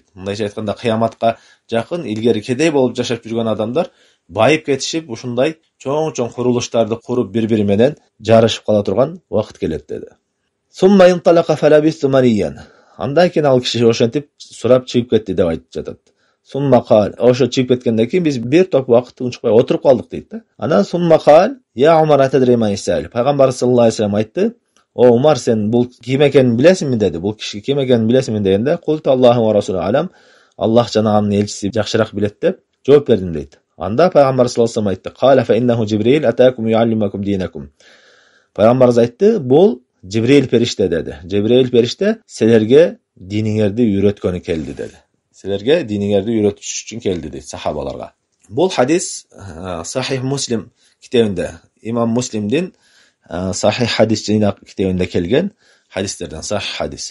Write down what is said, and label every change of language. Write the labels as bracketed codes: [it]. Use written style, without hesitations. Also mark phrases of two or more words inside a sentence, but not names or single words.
[ky] Мындайча айтканда кыяматка жакын илгери кедей болуп жашап жүргөн адамдар байып кетишип, ушундай чоң курулуштарды куруп бири-бири менен жарышып кала турган убакыт келет деди. [ar] ثم انطلق فلبثت مليا. [ky] Андан кийин ал киши ошентип сурап чыгып кетти деп айтып жатат. [ar] ثم قال, [ky] ошо чыгып кеткенден кийин биз бир топ убакыт унчукпай отуруп калдык дейт да. [ar] Анан ثم قال يا عمر أتدري من السائل. [ky] Пайгамбар [ar] صلى الله عليه وسلم [ky] айтты: "О Умар, сен бул ким экенин билесиңби?" деди. Бул киши ким экенин билесиңби дегенде, [ar] "قلت الله ورسوله أعلم." [ky] Аллах жана анын элчиси жакшыраак билет деп жооп бердим дейт. Анда пайгамбар [ar] صلى الله عليه وسلم [ky] айтты: [ar] "قال فإنه جبريل أتاكم يعلمكم دينكم." [ky] Пайгамбарыбыз айтты: "Бул Жибрил периште" деди. Жибрил периште силерге диниңерди үйрөткөнү келди деди. Силерге диниңерди үйрөтүш үчүн келди дейт сахабаларга. Бул хадис Сахих Муслим китебинде, имам Муслимдин Сахих хадис жыйнак китебинде келген хадистерден сахих хадис.